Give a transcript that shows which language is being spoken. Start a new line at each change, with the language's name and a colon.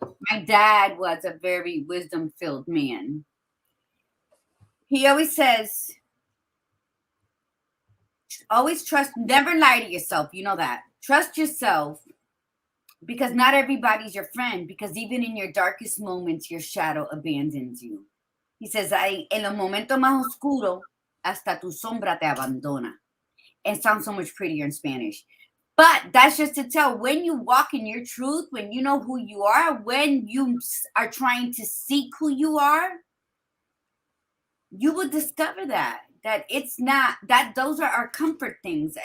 English: My dad was a very wisdom-filled man. He always says, always trust, never lie to yourself. You know that. Trust yourself, because not everybody's your friend, because even in your darkest moments, your shadow abandons you. He says,
Spanish: en los momentos más oscuros, hasta tu sombra te abandona.
English: It sounds so much prettier in Spanish. But that's just to tell, when you walk in your truth, when you know who you are, when you are trying to seek who you are, you will discover that it's not, that those are our comfort things.